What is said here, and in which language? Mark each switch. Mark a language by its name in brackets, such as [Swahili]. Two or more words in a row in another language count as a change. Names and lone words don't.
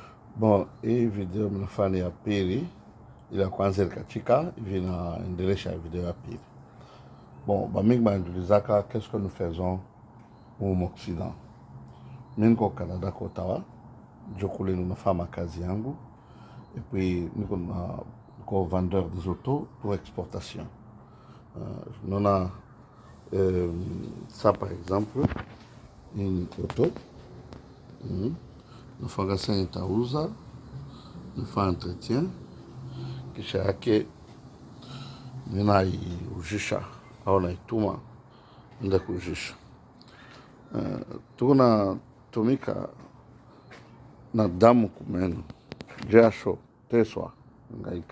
[Swahili] Bon, hii video mnafanya ya pili, ila kwanza ilikatika hivi naendelesha video ya pili. Bon, bamingi banajulizaka [French] qu'est-ce que nous faisons au Occident. [Swahili] Mimi niko Canada kwa Ottawa, ndio kule ninafanya kazi yangu, [French] et puis niko vendeur des autos pour exportation. Naona ça par exemple, une auto, [Swahili] nafanya sasa nitauza, nafanya entretien, kisha yake ninaiujisha au naituma nda kuujisha. Tunatumika na damu kumenu, jasho, teswa, ngaika.